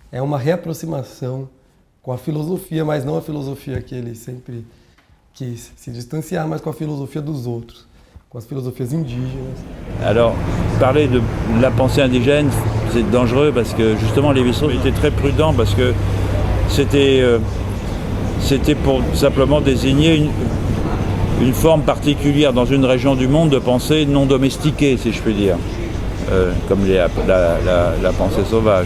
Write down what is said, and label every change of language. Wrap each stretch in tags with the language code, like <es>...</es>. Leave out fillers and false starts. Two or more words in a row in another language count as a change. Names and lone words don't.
<pt>é uma reaproximação com a filosofia, mas não a filosofia que ele sempre quis se distanciar, mas com a filosofia dos outros, com as filosofias indígenas.</pt> <fr>Alors, parler de la pensée indigène, c'est dangereux parce que justement Lévi-Strauss était très prudent parce que c'était pour simplement désigner une forme particulière dans une région du monde de pensée non domestiquée, si je puis dire, comme la pensée sauvage.</fr>